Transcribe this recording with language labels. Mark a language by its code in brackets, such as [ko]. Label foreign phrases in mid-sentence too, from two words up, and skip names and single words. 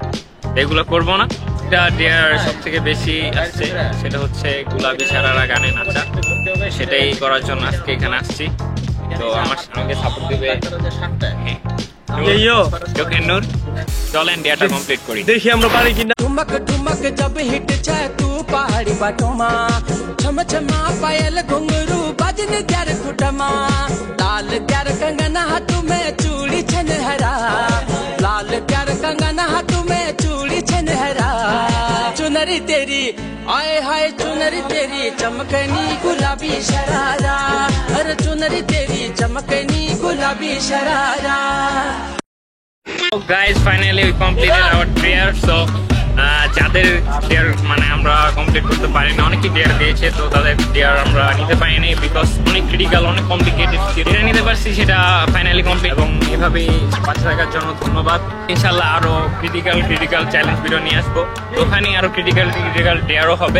[bn] এগুলো করবো না। এটা ডেয়ার সব থেকে বেশি আসছে, সেটা হচ্ছে গুলাবি সারারা গানে নাচা। সেটাই করার জন্য আজকে এখানে আসছি। তো আমার সঙ্গে সাপোর্ট দিবে নূর। চলেন ডেয়ারটা কমপ্লিট করি, দেখি আমরা পারি কিনা। [kfy] ठुमक ठुमक जब हिट जाए तू पहाड़ी बाटोमा, छम छमा पायल घुंघरू बजन ग्यार खुटमा, लाल ग्यार कंगना हाथ में चूड़ी छन हरा, लाल ग्यार कंगना हाथ में चूड़ी छन हरा, चुनरी तेरी आए हाय चुनरी तेरी चमकनी गुलाबी शरारा, अरे चुनरी तेरी चमकनी गुलाबी शरारा। [en] So guys, finally we completed our prayer. [bn] So যাদের ডেয়ার মানে আমরা কমপ্লিট করতে পারি না, অনেকে ডেয়ার দিয়েছে তো তাদের ডেয়ার আমরা নিতে পারিনি বিকজ অনেক ক্রিটিক্যাল, অনেক কমপ্লিকেটেড। যেটা নিতে পারছি সেটা [en] finally complete, [bn] এবং এভাবেই পাশে থাকার জন্য ধন্যবাদ। ইনশাল্লাহ আরো [en] critical challenge video [bn] নিয়ে আসবো, ওখানে আরো ক্রিটিক্যাল ডেয়ারও হবে।